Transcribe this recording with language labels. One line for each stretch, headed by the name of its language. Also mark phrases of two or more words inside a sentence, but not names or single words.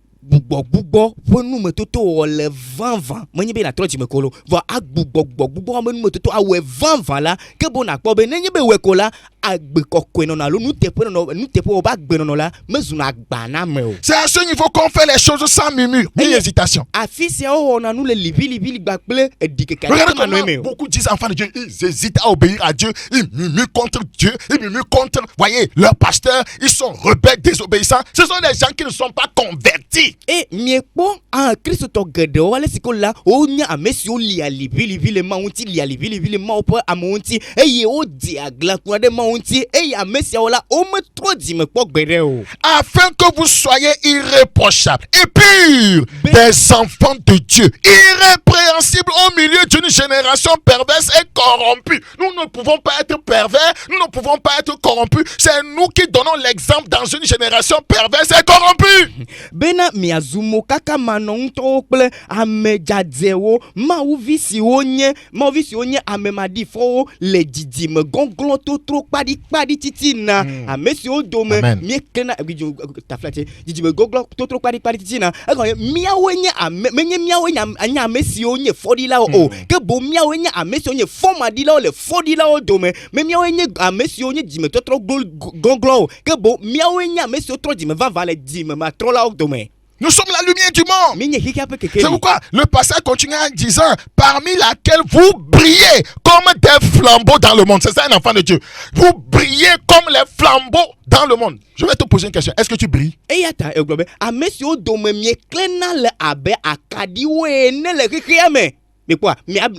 Ewe: agbugbɔ ƒe numetoto wòle vavã menye be nàtrɔ dzime ko lo vɔ agbugbɔ ƒe numetoto awɔe vavã la ke bo nàkpɔ be nenye be wòe ko la agbe kɔkɔe nɔnɔ alo nuteƒe wobe agbenɔnɔ la mezuna agbaname o.
French: C'est à ce niveau qu'on fait les choses sans murmure ni hésitation.
Ewe: Afi sia wowɔna nu le liʋiliʋili gba kple edikeke.
French: Regardez comment beaucoup disent enfants de Dieu, ils hésitent à obéir à Dieu, ils murmurent contre Dieu, ils murmurent contre, voyez, leurs pasteurs, ils sont rebelles, désobéissants. Ce sont des gens qui ne sont pas convertis.
Ewe: Et miekpo kristotɔ geɖewo wale siko la wonya ame siwo lia liʋiliʋili ma ŋuti lia liʋiliʋili ma woƒe amewo ŋuti eye wodi aglakuã ɖe ma ŋuti eye ame siawo la wometrɔ dzime kpɔ gbeɖe o.
French: Afin que vous soyez irréprochables et purs, des enfants de Dieu, irrépréhensibles au milieu d'une génération perverse et corrompue. Nous ne pouvons pas être pervers, nous ne pouvons pas être corrompus. C'est nous qui donnons l'exemple dans une génération perverse et corrompue.
Ewe: Bena miazumo kaka manɔŋutɔwo kple ame dzadzewo mawuvi siwo nye ame maɖifɔwo le dzidzime gɔglɔ̃ totro kpaɖikpaɖi titina ame siwo dome míeklena dzidzime gɔglɔ̃ totro kpaɖikpaɖi titina egɔme míawoe nye menye míawoe nye ame siwo nye fɔɖilawo o ke boŋ míawoe nye ame siwo nye fɔmaɖilawo le fɔɖilawo dome me míawoe nye ame siwo nye dzimetɔtrɔ gɔglɔ̃wo ke boŋ míawoe nye ame siwo trɔ dzime vavã le dzime matrɔlawo dome.
French: Nous sommes la lumière du monde. C'est pourquoi le passage continue en disant parmi laquelle vous brillez comme des flambeaux dans le monde. C'est ça un enfant de Dieu. Vous brillez comme les flambeaux dans le monde. Je vais te poser une question. Est-ce que tu brilles? Mais quoi?